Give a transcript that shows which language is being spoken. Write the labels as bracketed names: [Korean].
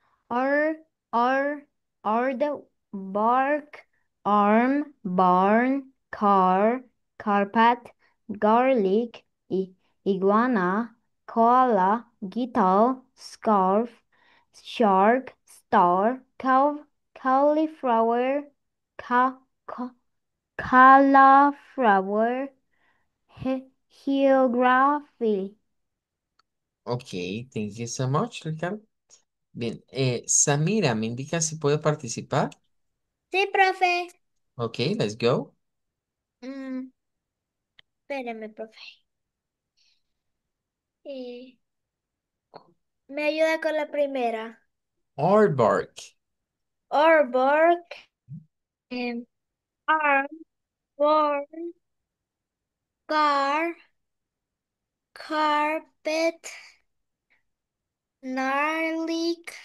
[English] or, or, the bark, arm, barn, car, carpet, garlic, iguana, koala, guitar, scarf, shark, star, cauliflower, ca, ca, cauliflower, geography. Ok, thank you so much, Ricardo. [Spanish] Bien, Samira, ¿me indica si puede participar? Sí, profe. [English] Ok, let's go. [Spanish] Mm, espéreme, profe. Eh, ¿Me ayuda con la primera? [English] Aardvark. Arbor, em, arbor, car, carpet, gnarly,